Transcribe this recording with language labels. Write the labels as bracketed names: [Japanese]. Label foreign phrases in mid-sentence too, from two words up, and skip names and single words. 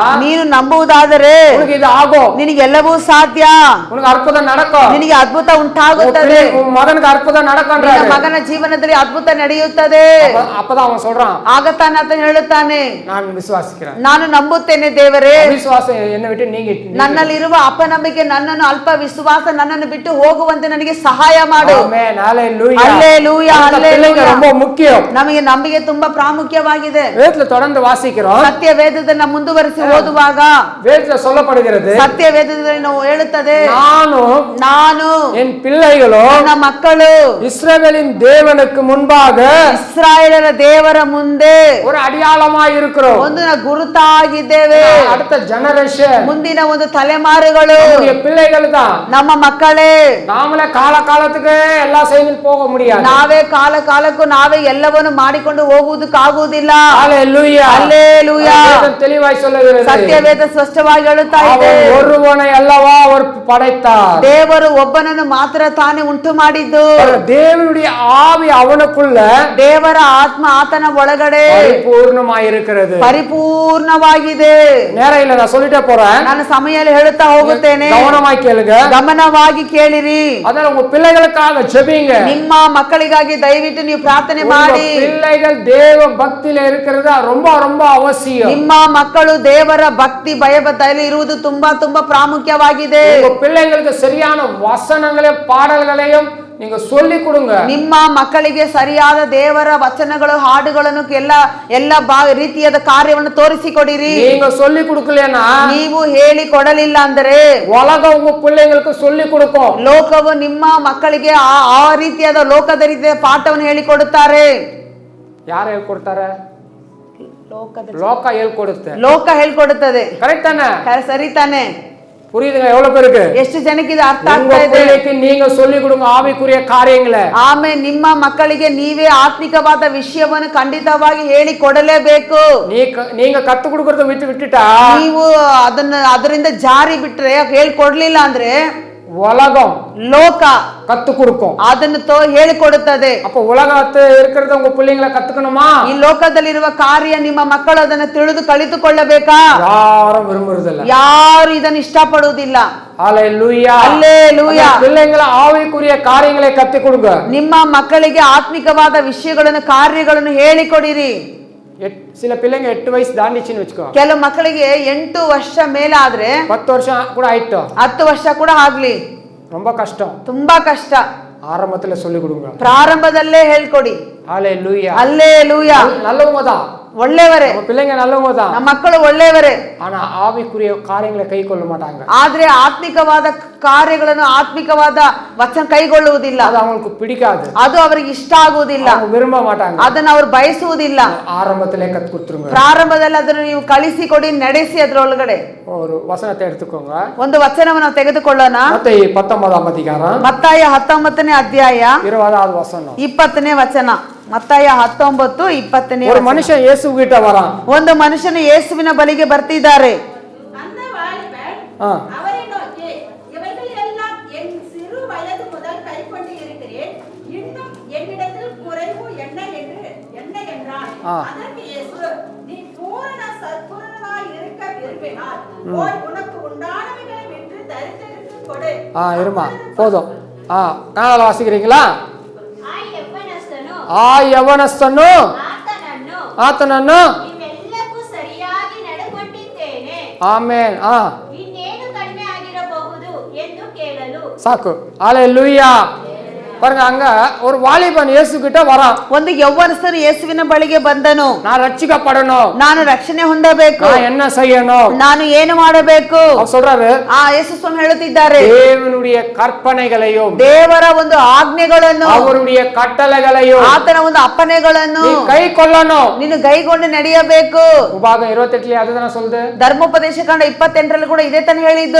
[Kannada] ನೀನು ನಂಬುವುದಾದರೆ [Tamil] உனக்கு இது ஆகும். [Kannada] ನಿನಗೆಲ್ಲವೂ ಸಾಧ್ಯ. [Tamil] உனக்கு அற்புதம் நடக்கும். [Kannada] ನಿನಗೆ ಅದ್ಭುತ ಉಂಟಾಗುತ್ತದೆ. [Tamil] உன் மகனுக்கு அற்புதம் நடக்கும்ன்றாரு. [Kannada] ನಿನ್ನ ಮಗನ ಜೀವನದಲ್ಲಿ ಅದ್ಭುತ ನಡೆಯುತ್ತದೆ. [Tamil] அப்பதான் அவன் சொல்றான், [Kannada] ಆಗ ತಾನು ಹೇಳುತ್ತಾನೆ, [Tamil] நான் விசுவாசிக்கிறேன். [Kannada] ನಾನು ನಂಬುತ್ತೇನೆ ದೇವರೇ. [Tamil] விசுவாசம் என்னை விட்டு நீங்கி [Kannada] ನನ್ನಲ್ಲಿರುವ ಅಪನಂಬಿಕೆ, ನನ್ನನ್ನು ಅಲ್ಪ ವಿಶ್ವಾಸ ನನ್ನನ್ನು ಬಿಟ್ಟು ಹೋಗುವಂತೆ ನನಗೆ ಸಹಾಯ ಮಾಡು. [Tamil] ஆமென். ஹalleluya. அல்லேலூயா. அந்த பிள்ளைங்க அல்லேலூயா. ரொம்ப முக்கியம். [Kannada] ನಮಗೆ ನಂಬಿಕೆ ತುಂಬಾ ಪ್ರಾಮುಖ್ಯವಾಗಿದೆ. [Tamil] வேதத்துல தொடர்ந்து வாசிக்கிறோம். [Kannada] ಸತ್ಯ ವೇದದಲ್ಲಿ ನಾವು ಮುಂದುವರಿಸಿ ಓದುವಾಗ [Tamil] வேதத்துல சொல்லப்படுகிறது, [Kannada] ಸತ್ಯ ವೇದದಲ್ಲಿ ನಾವು ಹೇಳುತ್ತದೆ, [Tamil] ನಾನು என் பிள்ளைகளும் [Kannada] ನನ್ನ ಮಕ್ಕಳು [Tamil] இஸ்ரவேலின் தேவனுக்கு முன்பாக [Kannada] ಇಸ್ರಾಯೇಲರ ದೇವರ ಮುಂದೆ [Tamil] ஒரு அடையாளமாய் இருக்கிறோம். [Kannada] ಒಂದು ಗುರುತಾಗಿದ್ದೇವೆ. [Tamil] அடுத்த ஜெனரேஷன், [Kannada] ಮುಂದಿನ ಒಂದು ತಲೆಮಾರುಗಳು [Tamil] பிள்ளைகள் தான். [Kannada] ನಮ್ಮ ಮಕ್ಕಳೇ. [Tamil] நாமளே காலத்துக்கு எல்லாம் செய்து போக முடியாது. [Kannada] ನಾವೇ ಕಾಲಕ್ಕೂ ನಾವೇ ಎಲ್ಲವನ್ನು ಮಾಡಿಕೊಂಡು ಹೋಗುವುದಕ್ಕಾಗುವುದಿಲ್ಲ. [Tamil] ஹalleluya. அல்லேலூயா. வேதம் தெளிவாய் சொல்லுகிறது, [Kannada] ಸತ್ಯವೇದ ಸ್ಪಷ್ಟವಾಗಿ ಹೇಳುತ್ತಾ ಇದೆ, [Tamil] அவன் ஒருவனை அல்லவா அவர் படைத்தார். [Kannada] ದೇವರು ಒಬ್ಬನನ್ನು ಮಾತ್ರ ತಾನೇ ಉಂಟು ಮಾಡಿದ್ದು. [Tamil] தேவனுடைய ஆவி அவனுக்குள்ள, [Kannada] ದೇವರ ಆತ್ಮ ಆತನ ಒಳಗಡೆ [Tamil] பரிபூர்ணமாய் இருக்கிறது. [Kannada] ಪರಿಪೂರ್ಣವಾಗಿದೆ. [Tamil] நேரம் இல்ல, நான் சொல்லிட்டே போறேன். [Kannada] ನಾನು ಸಮಯದಲ್ಲಿ ಹೇಳುತ್ತಾ ಹೋಗುತ್ತೇನೆ, [Tamil] கவனமாய் கேளுங்க, [Kannada] ಗಮನವಾಗಿ ಕೇಳಿರಿ. [Tamil] அதனால உங்க பிள்ளைகளுக்காக ஜெபிங்க. [Kannada] ನಿಮ್ಮ ಮಕ್ಕಳಿಗಾಗಿ ದಯವಿಟ್ಟು ನೀವು ಪ್ರಾರ್ಥನೆ ಮಾಡಿ. [Tamil] பிள்ளைகள் தேவ பக்தியில இருக்கிறது ரொம்ப ரொம்ப அவசியம். [Kannada] ನಿಮ್ಮ ಮಕ್ಕಳು ದೇವರ ಭಕ್ತಿ ಭಯಭಕ್ತಿಯಲ್ಲಿ ಇರುವುದು ತುಂಬಾ ತುಂಬಾ ಪ್ರಾಮುಖ್ಯವಾಗಿದೆ. [Tamil] உங்க பிள்ளைகளுக்கு சரியான வசனங்களையும் பாடல்களையும் நீங்க சொல்லி கொடுங்க. [Kannada] ನಿಮ್ಮ ಮಕ್ಕಳಿಗೆ ಸರಿಯಾದ ದೇವರ ವಚನಗಳು ಹಾಡುಗಳನ್ನು ಎಲ್ಲ ರೀತಿಯಾದ ಕಾರ್ಯವನ್ನು ತೋರಿಸಿಕೊಡಿರಿ. [Tamil] நீங்க சொல்லி கொடுக்கலனா [Kannada] ನೀವು ಹೇಳಿ ಕೊಡಲಿಲ್ಲ ಅಂದರೆ [Tamil] உலகம் உங்க பிள்ளைங்களுக்கு சொல்லி கொடுக்கும். [Kannada] ಲೋಕವು ನಿಮ್ಮ ಮಕ್ಕಳಿಗೆ ಆ ರೀತಿಯಾದ ಲೋಕದ ರೀತಿಯ ಪಾಠವನ್ನು ಹೇಳಿಕೊಡುತ್ತಾರೆ. ಯಾರು ಹೇಳ್ಕೊಡ್ತಾರೆ? ಲೋಕ ಹೇಳ್ಕೊಡುತ್ತೆ. ಲೋಕ ಹೇಳ್ಕೊಡುತ್ತದೆ. ಕರೆಕ್ಟ್ ತಾನೆ? ಸರಿ ತಾನೆ? [Tamil] புரியுதுங்க? எவ்வளவு பேருக்கு [Kannada] ಎಷ್ಟು ಜನಕ್ಕೆ ಇದು ಅರ್ಥ [Tamil] உங்க [Kannada] ಆಗ್ತಾ ಇದೆ? [Tamil] பிள்ளைக்கு நீங்க சொல்லி கொடுங்க ஆவிக்குரிய காரியங்களை. [Kannada] ಆಮೇಲೆ ನಿಮ್ಮ ಮಕ್ಕಳಿಗೆ ನೀವೇ ಆತ್ಮಿಕವಾದ ವಿಷಯವನ್ನು ಖಂಡಿತವಾಗಿ ಹೇಳಿ ಕೊಡಲೇಬೇಕು. [Tamil] நீங்க கத்து கொடுக்கறத விட்டுட்டா [Kannada] ನೀವು ಅದರಿಂದ ಜಾರಿ ಬಿಟ್ರೆ ಹೇಳ್ಕೊಡ್ಲಿಲ್ಲ ಅಂದ್ರೆ [Tamil] உலகம் [Kannada] ಲೋಕ [Tamil] கத்து கொடுக்கும். [Kannada] ಅದನ್ನು ಹೇಳಿಕೊಡುತ್ತದೆ. [Tamil] அப்ப உலகத்தை இருக்கிறத உங்க பிள்ளைங்களை கத்துக்கணுமா? [Kannada] ಈ ಲೋಕದಲ್ಲಿರುವ ಕಾರ್ಯ ನಿಮ್ಮ ಮಕ್ಕಳು ಅದನ್ನು ತಿಳಿದು ಕಲಿತುಕೊಳ್ಳಬೇಕಾ? [Tamil] யாரும் விரும்புறதில்ல. [Kannada] ಯಾರು ಇದನ್ನು ಇಷ್ಟಪಡುವುದಿಲ್ಲ. [Tamil] ஹalleluya. ஹalleluya. பிள்ளைங்களை ஆவிக்குரிய காரியங்களை கத்து கொடுங்க. [Kannada] ನಿಮ್ಮ ಮಕ್ಕಳಿಗೆ ಆತ್ಮಿಕವಾದ ವಿಷಯಗಳನ್ನು ಕಾರ್ಯಗಳನ್ನು ಹೇಳಿಕೊಡಿರಿ. [Tamil] சில பிள்ளைங்க 8 வயசு தாண்டிச்சுன்னு வெச்சுக்கோ. [Kannada] ಕೆಲವು ಮಕ್ಕಳಿಗೆ 8 ವರ್ಷ ಮೇಲಾದ್ರೆ [Tamil] 10 வருஷம் கூட ஆயிட்டோ [Kannada] 10 ವರ್ಷ ಕೂಡ ಆಗ್ಲಿ [Tamil] ரொம்ப கஷ்டம். [Kannada] ತುಂಬಾ ಕಷ್ಟ. [Tamil] ஆரம்பத்துல சொல்லி கொடுங்க. [Kannada] ಪ್ರಾರಂಭದಲ್ಲೇ ಹೇಳ್ಕೊಡಿ. [Tamil] ஹalleluya. ஹalleluya. நல்லவங்க தான். [Kannada] ಒಳ್ಳೆಯವರೇ. [Tamil] நம்ம பிள்ளைங்க நல்லவங்க தான். [Kannada] ನಮ್ಮ ಮಕ್ಕಳು ಒಳ್ಳೆಯವರೇ. [Tamil] ஆனா ஆவிக்குரிய காரியங்களை கைக்கொள்ள மாட்டாங்க. [Kannada] ಆದ್ರೆ ಆತ್ಮಿಕವಾದ ಕಾರ್ಯಗಳನ್ನು ಆತ್ಮಿಕವಾದ ವಚನ ಕೈಗೊಳ್ಳುವುದಿಲ್ಲ. [Tamil] ಅದು ಅವங்களுக்கு பிடிக்காது. [Kannada] ಅದು ಅವರಿಗೆ ಇಷ್ಟ ಆಗುವುದಿಲ್ಲ. [Tamil] அவங்க விரும்ப மாட்டாங்க. [Kannada] ಅದನ್ನು ಅವರು ಬಯಸುವುದಿಲ್ಲ. [Tamil] ஆரம்பத்திலே கத்து கொடுத்துருங்க. [Kannada] ಪ್ರಾರಂಭದಲ್ಲಿ ಅದನ್ನು ನೀವು ಕಲಿಸಿಕೊಡಿ, ನಡೆಸಿ. ಅದರೊಳಗಡೆ [Tamil] ஒரு வசனத்தை எடுத்துக்கோங்க. [Kannada] ಒಂದು ವಚನವನ್ನು ತೆಗೆದುಕೊಳ್ಳೋಣ. [Tamil] மத்தேயு 19ஆம் அதிகாரம் [Kannada] ಮತ್ತಾಯ 19ನೇ ಅಧ್ಯಾಯ [Tamil] 20வது வசனம் [Kannada] 20ನೇ ವಚನ. ಮತ್ತಾಯ 19:20. [Tamil] ஒரு மனுஷன் இயேசு கிட்ட வரான். [Kannada] ಒಂದು ಮನುಷ್ಯನು ಯೇಸುವಿನ ಬಳಿಗೆ ಬರ್ತಿದ್ದಾರೆ. [Tamil] அந்த வாலிபன் ஆ. அவரை நோக்கி, இவைகள் எல்லாம் என் சிறு வயது முதல் கைக்கொண்டு இருக்கிறேன், இன்னும் என்னிடத்தில் குறைவு என்ன என்றான். ஆ. அதற்கு இயேசு, நீ பூரண சத்புருஷனாய் இருக்க விரும்பினால் போய் உனக்கு உண்டானவைகளை விற்று தரித்திரருக்கு கொடு. இருமா போதும். கன்னடால வாசிக்கிறீங்களா? [Kannada] ಆ ಯವನಸ್ಥನು ಆತನನ್ನು ಇವೆಲ್ಲಕ್ಕೂ ಸರಿಯಾಗಿ ನಡ್ಕೊಂಡಿದ್ದೇನೆ. ಆಮೆನ್. ಇನ್ನೇನು ಕಡಿಮೆ ಆಗಿರಬಹುದು ಎಂದು ಕೇಳಲು ಸಾಕು. [Tamil] ஹalleluya. பாருங்க, அங்க ஒரு வாலிபன் இயேசு கிட்ட வரான். [Kannada] ಒಂದು ಯೌವನಸ್ಥನು ಯೇಸುವಿನ ಬಳಿಗೆ ಬಂದನು. [Tamil] நான் ரட்சிக்கப்படணும், [Kannada] ನಾನು ರಕ್ಷಣೆ ಹೊಂದಬೇಕು, [Tamil] நான் என்ன செய்யணும், [Kannada] ನಾನು ಏನು ಮಾಡಬೇಕು? [Tamil] அவர் சொல்றாரு. [Kannada] ಯೇಸು ಸ್ವಾಮಿ ಹೇಳುತ್ತಿದ್ದಾರೆ, [Tamil] தேவனுடைய கற்பனைகளையும் [Kannada] ದೇವರ ಒಂದು ಆಜ್ಞೆಗಳನ್ನು [Tamil] அவருடைய கட்டளைகளையும் [Kannada] ಆತನ ಒಂದು ಅಪ್ಪಣೆಗಳನ್ನು [Tamil] நீ கைக்கொள்ளணும். [Kannada] ನೀನು ಕೈಗೊಂಡು ನಡೆಯಬೇಕು. [Tamil] உபாகம் 28 அதுதான சொல்லுது. [Kannada] ಧರ್ಮೋಪದೇಶ ಕಾಂಡ 28ರಲ್ಲಿ ಕೂಡ ಇದೇ ತಾನೇ ಹೇಳಿದ್ದು.